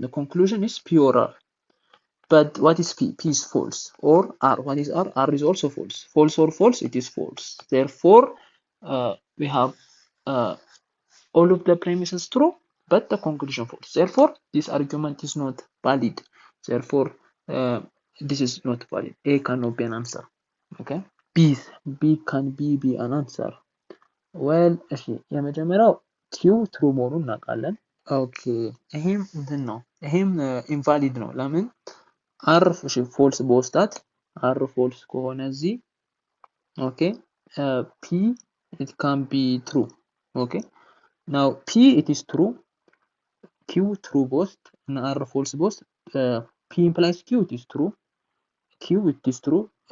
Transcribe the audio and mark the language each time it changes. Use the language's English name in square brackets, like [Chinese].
[English] The conclusion is p or r. But what is p? P is false. Or r. What is r? R is also false. False or false? It is false. Therefore, we have all of the premises true, but the conclusion false. Therefore, this argument is not valid. Therefore, this is not valid. A cannot be an answer. Okay. B can be an answer. [Amharic] Well, እሺ የመጀመሪያው q true መሆኑን እናውቃለን። ኦኬ ይሄም እንትን ነው። ይሄም ኢንቫሊድ ነው። ለምን? [English] r false [Amharic] በወስዳት [English] r false [Amharic] ከሆነ እዚህ [English] okay, p it can be true. Okay, now p it is true, q true both and r false both. P implies q, it is true, q it is true,